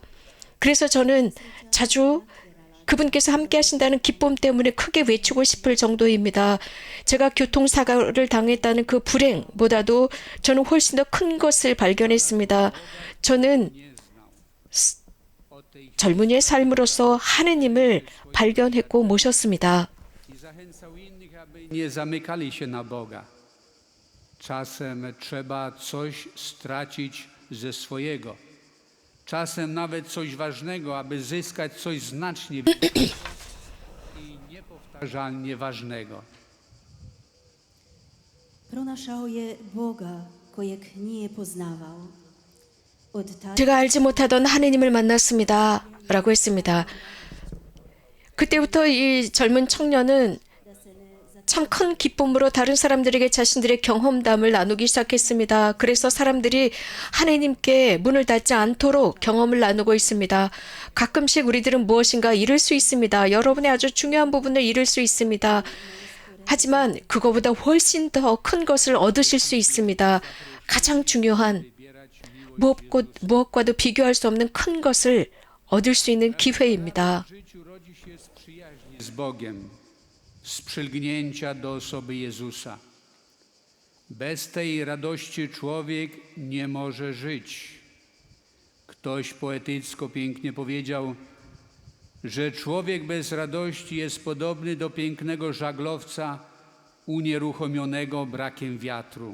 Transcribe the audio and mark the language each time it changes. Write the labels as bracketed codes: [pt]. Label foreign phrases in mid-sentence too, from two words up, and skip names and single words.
[ko] 그래서 저는 자주 그분께서 함께 하신다는 기쁨 때문에 크게 외치고 싶을 정도입니다. 제가 교통사고를 당했다는 그 불행보다도 저는 훨씬 더 큰 것을 발견했습니다. 저는 젊은이의 삶으로서 하느님을 발견했고 모셨습니다. [pl] I zachęcał innych, aby nie zamykali się na Boga. Czasem trzeba coś stracić ze swojego. Czasem nawet coś ważnego, aby zyskać coś znacznie większego i niepowtarzalnie ważnego. [hr] Pronašao je Boga kojeg nije poznavao. Od tada [ko] 제가 알지 못하던 하느님을 만났습니다. 라고 했습니다. 그때부터 이 젊은 청년은 참 큰 기쁨으로 다른 사람들에게 자신들의 경험담을 나누기 시작했습니다. 그래서 사람들이 하느님께 문을 닫지 않도록 경험을 나누고 있습니다. 가끔씩 우리들은 무엇인가 잃을 수 있습니다. 여러분의 아주 중요한 부분을 잃을 수 있습니다. 하지만 그거보다 훨씬 더 큰 것을 얻으실 수 있습니다. 가장 중요한 무엇과도 비교할 수 없는 큰 것을 얻을 수 있는 기회입니다. [pl] W życiu rodzi się z przyjaźni z Bogiem, z przylgnięcia do osoby Jezusa. Bez tej radości człowiek nie może żyć. Ktoś poetycko pięknie powiedział, że człowiek bez radości jest podobny do pięknego żaglowca unieruchomionego brakiem wiatru.